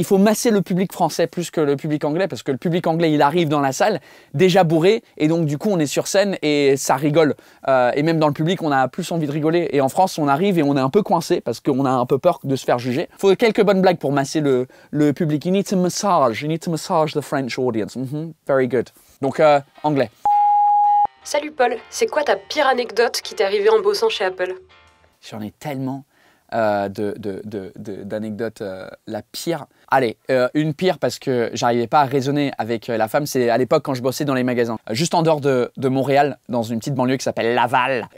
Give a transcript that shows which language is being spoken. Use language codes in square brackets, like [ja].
[fr] Il faut masser le public français plus que le public anglais, parce que le public anglais, il arrive dans la salle déjà bourré, et donc du coup on est sur scène et ça rigole. Et même dans le public, on a plus envie de rigoler. Et en France, on arrive et on est un peu coincé parce qu'on a un peu peur de se faire juger. Il faut quelques bonnes blagues pour masser le public. [en] You need to massage the French audience. Very good. [fr] Donc anglais. Salut Paul, c'est quoi ta pire anecdote qui t'est arrivée en bossant chez Apple? J'en ai tellement. D'anecdotes, la pire. Allez, une pire parce que j'arrivais pas à raisonner avec la femme, c'est à l'époque quand je bossais dans les magasins, juste en dehors de Montréal, dans une petite banlieue qui s'appelle Laval.